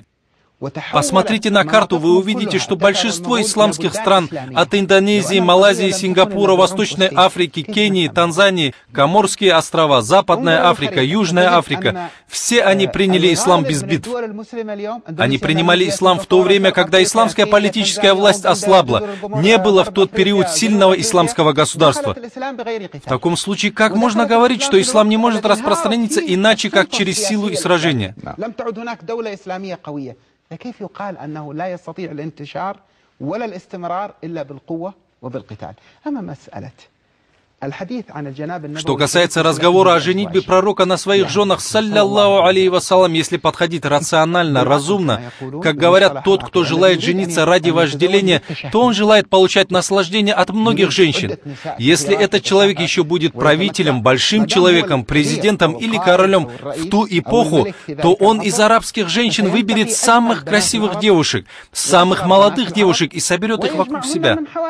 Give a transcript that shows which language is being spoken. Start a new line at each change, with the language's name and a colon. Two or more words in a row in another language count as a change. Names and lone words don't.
Russian: Посмотрите на карту, вы увидите, что большинство исламских стран, от Индонезии, Малайзии, Сингапура, Восточной Африки, Кении, Танзании, Коморские острова, Западная Африка, Южная Африка, все они приняли ислам без битв. Они принимали ислам в то время, когда исламская политическая власть ослабла. Не было в тот период сильного исламского государства. В таком случае, как можно говорить, что ислам не может распространиться иначе, как через силу и сражение?
Arabic: كيف يقال أنه لا يستطيع الانتشار ولا الاستمرار إلا بالقوة وبالقتال؟ أما مسألة
Russian: Что касается разговора о женитьбе пророка на своих женах,
Arabic: صلى الله عليه وسلم,
Russian: если подходить рационально, разумно, как говорят, тот, кто желает жениться ради вожделения, то он желает получать наслаждение от многих женщин. Если этот человек еще будет правителем, большим человеком, президентом или королем в ту эпоху, то он из арабских женщин выберет самых красивых девушек, самых молодых девушек и соберет их вокруг себя.